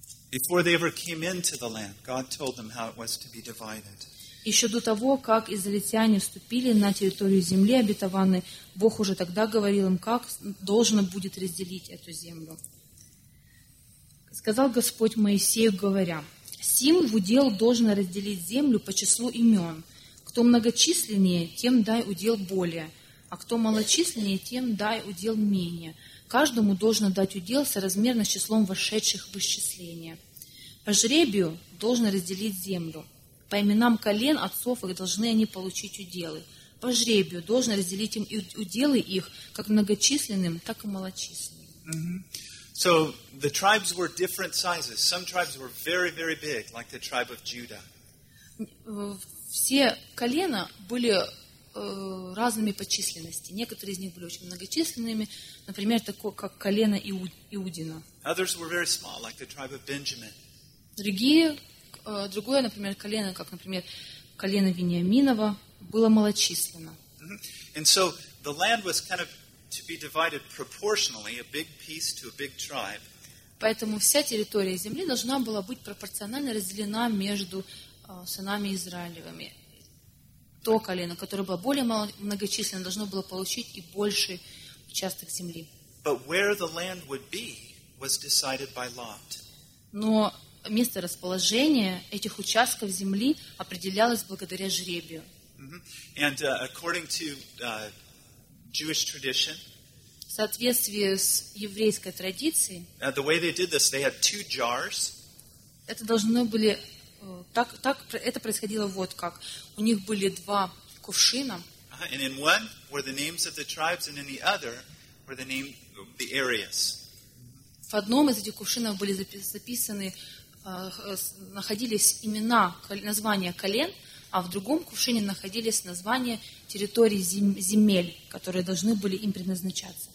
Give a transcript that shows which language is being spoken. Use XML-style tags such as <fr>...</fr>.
<en>Before they ever came into the land, God told them how it was to be divided.</en> <ru>Еще до того, как израильтяне вступили на территорию земли обетованной, Бог уже тогда говорил им, как должно будет разделить эту землю. Сказал Господь Моисею, говоря: «Сим в удел должно разделить землю по числу имен. Кто многочисленнее, тем дай удел более, а кто малочисленнее, тем дай удел менее». Каждому должно дать удел соразмерно с числом вошедших в исчисление. По жребию должно разделить землю. По именам колен отцов их должны они получить уделы. По жребию должно разделить им уделы их, как многочисленным, так и малочисленным.</ru> <en>So the tribes were different sizes. Some tribes were very, very big, like the tribe of Judah.</en> <ru>Все колена были разными по численности. Некоторые из них были очень многочисленными, например, такое, как колено Иудина.</ru> <en>Others were very small, like the tribe of Benjamin.</en> <ru>Другое, например, колено, как, например, колено Вениаминова, было малочисленно.</ru> <en>And so the land was kind of to be divided proportionally, a big piece to a big tribe.</en> <ru>Поэтому вся территория земли должна была быть пропорционально разделена между сынами Израилевыми. То колено, которое было более многочисленно, должно было получить и больше участок земли.</ru> <en>But where the land would be was decided by lot.</en> <ru>Но место расположения этих участков земли определялось благодаря жребию.</ru> <en>And according to Jewish tradition,</en> <ru>в соответствии с еврейской традицией,</ru> <en>the way they did this, they had two jars.</en> <ru>Это должно были Так это происходило вот как. У них были два кувшина.</ru> <en>And in one were the names of the tribes, and in the other were the name of the areas.</en> <ru>В одном из этих кувшинов были записаны, находились имена, названия колен, а в другом кувшине находились названия территорий земель, которые должны были им предназначаться.</ru>